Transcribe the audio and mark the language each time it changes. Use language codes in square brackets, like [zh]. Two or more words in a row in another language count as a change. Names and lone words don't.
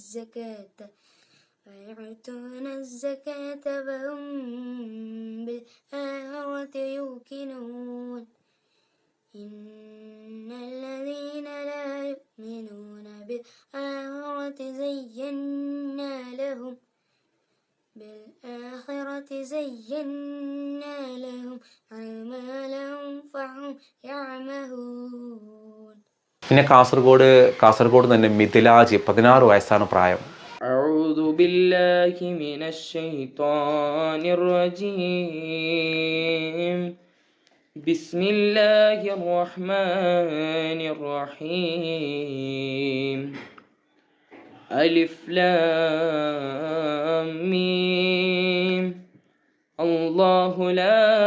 [ar] الزكاة وهم بالآخرة يوقنون إن الذين لا يؤمنون بالآخرة زينا لهم أعمالهم فهم يعمهون. [ml] പിന്നെ കാസർഗോഡ് തന്നെ മിഥിലാജ് 16 വയസ്സാണ് പ്രായം. [ar] أعوذ بالله من الشيطان الرجيم بسم الله الرحمن الرحيم ألف لام ميم الله لا